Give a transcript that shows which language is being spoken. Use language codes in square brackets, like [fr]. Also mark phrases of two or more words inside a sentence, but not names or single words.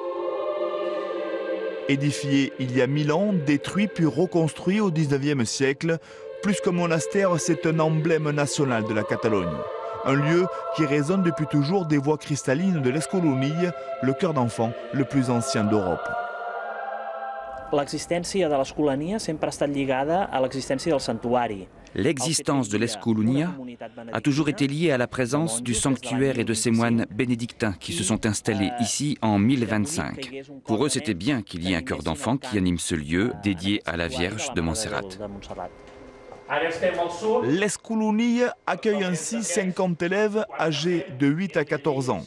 [fr] Édifié il y a 1000 ans, détruit puis reconstruit au 19e siècle, plus qu'un monastère, c'est un emblème national de la Catalogne. Un lieu qui résonne depuis toujours des voix cristallines de l'Escolania, le cœur d'enfant le plus ancien d'Europe. [ca] L'existència de l'Escolania sempre ha estat lligada a l'existència del santuari. [fr] L'existence de l'Escolania a toujours été liée à la présence du sanctuaire et de ses moines bénédictins qui se sont installés ici en 1025. Pour eux, c'était bien qu'il y ait un chœur d'enfant qui anime ce lieu dédié à la Vierge de Montserrat. L'Escolania accueille ainsi 50 élèves âgés de 8 à 14 ans.